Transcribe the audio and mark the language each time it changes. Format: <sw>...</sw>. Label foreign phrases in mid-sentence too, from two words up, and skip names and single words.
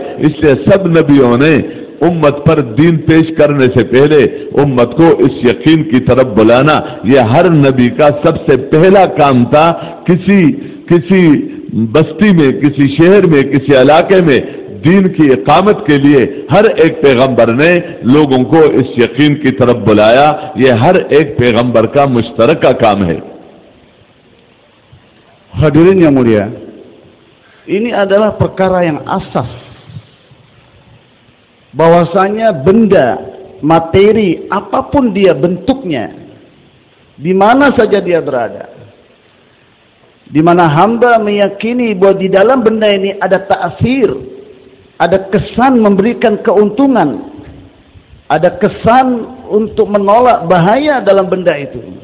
<ur>اس لیے سب نبیوں نے امت پر دین پیش کرنے سے پہلے امت کو اس یقین کی طرف بلانا، یہ ہر نبی کا سب سے پہلا کام تھا. کسی بستی میں، کسی شہر میں، کسی علاقے میں دین کی اقامت کے لیے ہر ایک پیغمبر نے لوگوں کو اس یقین کی طرف بلایا. یہ ہر ایک پیغمبر کا مشترکہ کام ہے.</ur> <id>Hadirin yang mulia, ini adalah perkara yang asas, bahwasanya benda materi apapun dia bentuknya, di mana saja dia berada, di mana hamba meyakini bahwa di dalam benda ini ada ta'sir, ada kesan memberikan keuntungan, ada kesan untuk menolak bahaya dalam benda itu,</id>